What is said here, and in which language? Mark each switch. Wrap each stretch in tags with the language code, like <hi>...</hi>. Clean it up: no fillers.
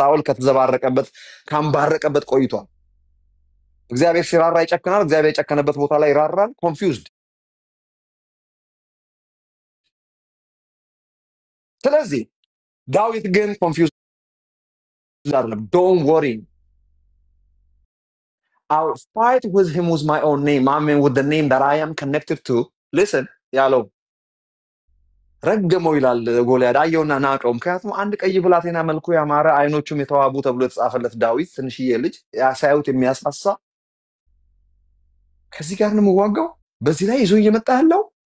<am>ሳኦል ከተዘባረቀበት ካምባረቀበት ቆይቷል። እግዚአብሔር ሲራራ ይጨክናል። እግዚአብሔር የጨከነበት ቦታ ላይ ይራራል። ኮንፊውዝድ። ስለዚህ ዳዊት ግን ኮንፊውዝድ አይደለም።</am> <en>ዶንት ወሪ I'll fight with him with my own name. I mean with the name that I am connected to.</en> <am>Listen ያለው ረገመው ይላል ጎልያድ። አየውና ናቀው። ምክንያቱም አንድ ቀይ ብላቴና መልኩ ያማረ አይኖቹም የተዋቡ ተብሎ የተጻፈለት ዳዊት ትንሽዬ ልጅ ያሳዩት የሚያሳሳ ከዚህ ጋር ነው የምዋጋው። በዚህ ላይ ይዞ እየመጣ ያለው</am>